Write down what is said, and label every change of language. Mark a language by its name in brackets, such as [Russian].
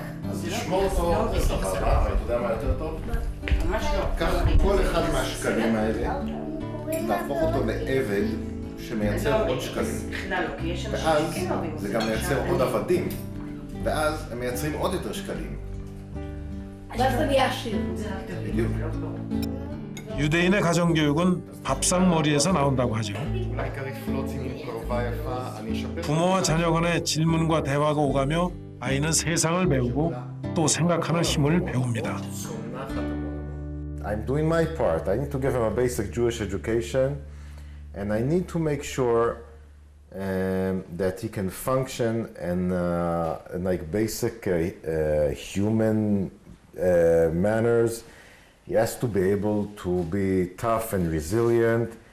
[Hebrew] אז לשמור אותו זה סבבה, אבל אתה יודע מה יותר טוב? ממש לא. קח כל אחד מהשקלים האלה, תהפוך אותו לעבד שמייצר עוד שקלים. ואז זה גם מייצר עוד עבדים, ואז הם מייצרים עוד יותר שקלים. ואז זה נהיה עשיר. בדיוק. [Korean] 유대인의 가정교육은 밥상머리에서 나온다고 하죠. 부모와 자녀 간의 질문과 대화가 오가며 아이는 세상을 배우고 또 생각하는 힘을 배웁니다. [English] I'm doing my part. I need to give him a basic Jewish education, and I need to make sure that he can function in like basic human manners He has to be able to be tough and resilient.